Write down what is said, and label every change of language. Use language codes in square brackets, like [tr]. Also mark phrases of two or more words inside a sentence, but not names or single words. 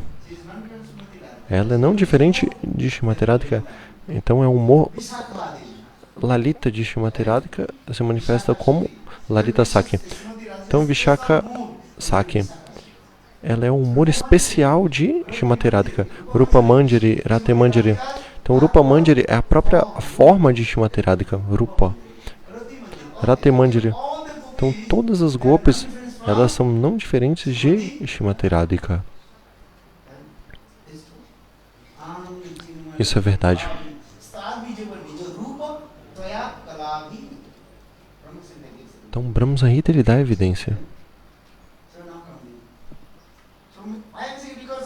[pt] Ela é não diferente de Shrimati Radhika. Então é o humor Lalita de Shrimati Radhika se manifesta como Lalita Saki. Então Vishakha Saki, ela é um humor especial de Shrimati Radhika. Rupa Manjari, Rate Manjari. Então Rupa Manjari é a própria forma de Shrimati Radhika. Rupa. Rate Manjari. Então todas as gopis, elas são não diferentes de Shrimati Radhika. Isso é verdade. Então Brahma Samhita, ele dá evidência.